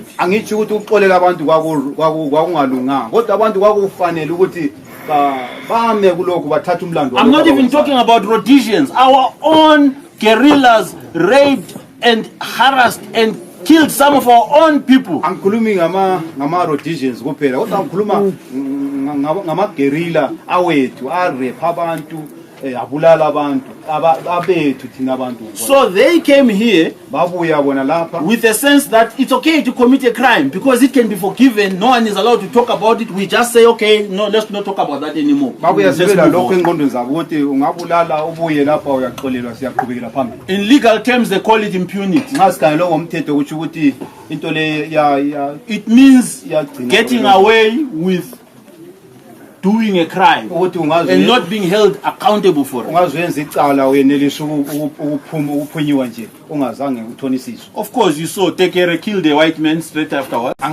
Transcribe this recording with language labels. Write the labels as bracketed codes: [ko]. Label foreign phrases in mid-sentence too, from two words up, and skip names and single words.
[en] I'm not even talking about Rhodesians, our own guerrillas raped and harassed and killed some of our own people. [nd] Angikhulumi ngama Rhodesians kuphela kodwa ngikhuluma ngama guerrilla awethu rape abantu abulala abantu abethu thina abantu. [en] So they came here [nd] babuya bona lapha [en] with a sense that it's okay to commit a crime because it can be forgiven. No one is allowed to talk about it. We just say, okay, no, let's not talk about that anymore. [nd] Babuya sebela lokho engqondweni zabo ukuthi ungabulala ubuye lapha uyaxolelwa siyaqhubekela phambili. [en] In legal terms they call it impunity. [nd] Ngasikanye ngomthetho ukuthi ukuthi into le [en] it means getting away with doing a crime and not being held accountable for it. Of course, you saw Tekere killed a white man straight afterwards.